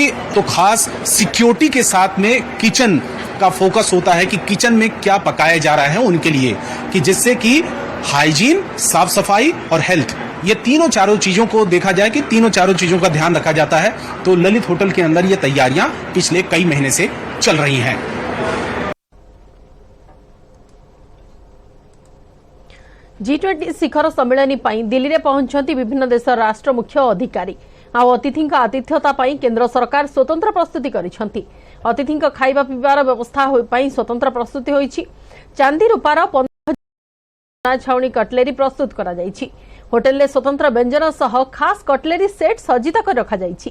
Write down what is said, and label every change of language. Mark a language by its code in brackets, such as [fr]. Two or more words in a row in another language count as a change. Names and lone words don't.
[hi] तो खास सिक्योरिटी के साथ में किचन का फोकस होता है कि किचन में क्या पकाया जा रहा है उनके लिए, कि जिससे कि हाइजीन, साफ सफाई और हेल्थ, ये तीनों चारों चीजों को देखा जाए कि तीनों चारों चीजों का ध्यान रखा जाता है। तो ललित होटल के अंदर ये तैयारियां पिछले कई महीने से चल रही हैं। G20 शिखर सम्मेलन दिल्ली में पहुंचती विभिन्न देश राष्ट्र मुख्य अधिकारी। [or] ଆଉ ଅତିଥିଙ୍କ ଆତିଥ୍ୟତା ପାଇଁ କେନ୍ଦ୍ର ସରକାର ସ୍ୱତନ୍ତ୍ର ପ୍ରସ୍ତୁତି କରିଛନ୍ତି। ଅତିଥିଙ୍କ ଖାଇବା ପିଇବାର ବ୍ୟବସ୍ଥା ପାଇଁ ସ୍ୱତନ୍ତ୍ର ପ୍ରସ୍ତୁତି ହୋଇଛି। ଚାନ୍ଦି ରୂପାର ଛାଉଣି କଟଲେରୀ ପ୍ରସ୍ତୁତ କରାଯାଇଛି। ହୋଟେଲରେ ସ୍ୱତନ୍ତ୍ର ବ୍ୟଞ୍ଜନ ସହ ଖାସ୍ କଟଲେରୀ ସେଟ୍ ସଜ୍ଜିତ କରି ରଖାଯାଇଛି।